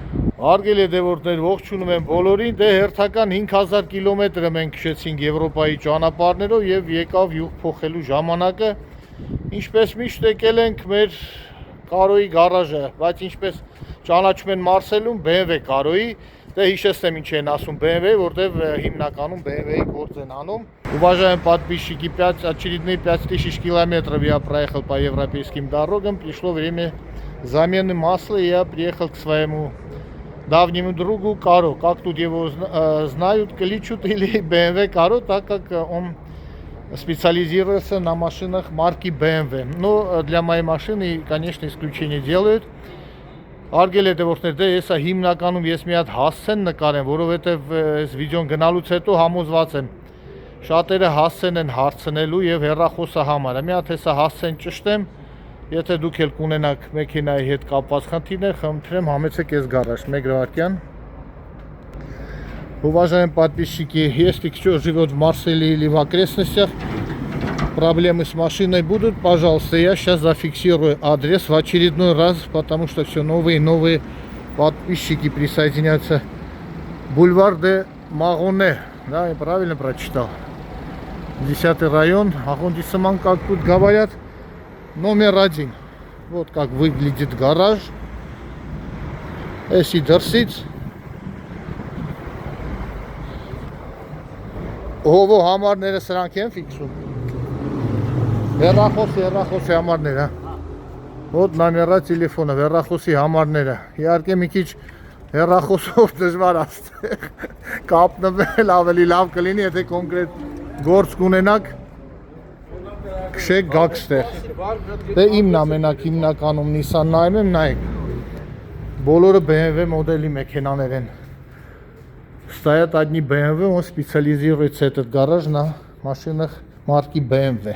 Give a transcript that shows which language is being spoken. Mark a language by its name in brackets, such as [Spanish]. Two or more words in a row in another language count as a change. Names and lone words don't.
[Armenian] Հարգելի դեպորտներ, ողջունում եմ բոլորին, դե հերթական 5000 կիլոմետրը մենք քշեցինք Եվրոպայի ճանապարհներով եւ եկավ յուղ փոխելու ժամանակը։ Ինչպես միշտ եկել ենք մեր Կարոյի գարաժը, բայց ինչպես ճանաչում են Մարսելում BMW Կարոյի, դե հիշեցնեմ ինչ են ասում BMW, որտեվ հիմնականում BMW-ի գործ են անում։ [Russian] Уважаемые подписчики, очередные 5000 километров я проехал по европейским дорогам, пришло время замены масла, и я приехал к своему давнему другу Каро, как тут его знают, кличут или BMW Каро, так как он специализируется на машинах марки BMW. Но для моей машины, конечно, исключение делают. [Armenian] Արգել է դեպորտներ, դե եսա հիմնականում ես մի հատ հասցեն նկարեմ, որովհետև այս վիդեոն գնալուց հետո համոզված եմ շատերը հասցեն են հարցնելու եւ հեռախոսը համար։ Մի հատ հեսա հասցեն ճշտեմ, եթե դուք ել կունենաք մեքենայի հետ կապված խնդիրներ, խնդրեմ համեցեք այս գարաժ, մեկ վայրկյան։ [Russian] Уважаемые подписчики, если кто живет в Марселе или в окрестностях, проблемы с машиной будут, пожалуйста, я сейчас зафиксирую адрес в очередной раз, потому что все новые и новые подписчики присоединяются. Бульвар де Магоне, да, я правильно прочитал. 10-й район, Ахундисаман, как тут говорят, номер 1. Вот как выглядит гараж. Если дерсить. [Armenian] Հովո համարները սրանք են ֆիքսում։ Հեռախոսի համարները։ [Russian] Вот номера телефона, [Armenian] հեռախոսի համարները։ Իհարկե մի քիչ հեռախոսով դժվար աստեղ կապնվել ավելի լավ կլինի, եթե կոնկրետ գործ կունենաք, քշեք գաքստեր։ Դե իմն ամենակ հիմնականում Nissan նայում եմ, նայեք։ Բոլորը BMW մոդելի մեքենաներ են։ [Russian] Стоят одни BMW, он специализируется этот гараж на машинах марки BMW.